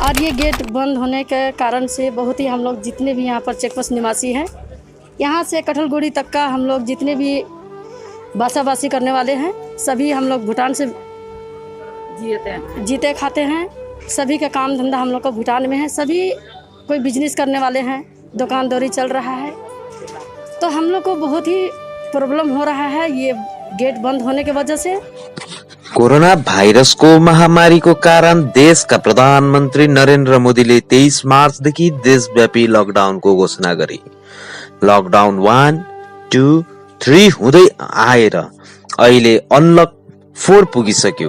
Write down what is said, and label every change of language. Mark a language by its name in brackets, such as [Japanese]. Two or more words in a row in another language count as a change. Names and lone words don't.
[Hindi] और ये गेट बंद होने के कारण से बहुत ही हम लोग जितने भी यहाँ पर चेकपोस्ट निवासी हैं, यहाँ से कटहलगुड़ी तक का हम लोग जितने भी बासाबासी करने वाले हैं, सभी हम लोग भूटान से जीते खाते हैं। सभी का काम धंधा हम लोग का भूटान में है। सभी कोई बिजनेस करने वाले हैं, दुकानदारी चल रहा है, तो हम लोग को बहुत ही प्रॉब्लम हो रहा है ये गेट बंद होने की वजह से। [Nepali] कोरोना भाइरसको महामारीको कारण देशका प्रधानमन्त्री नरेन्द्र मोदीले 23 मार्चदेखि देशव्यापी लकडाउनको घोषणा गरे। लकडाउन 1, 2, 3 हुँदै आएर अहिले अनलक 4 पुगिसक्यो।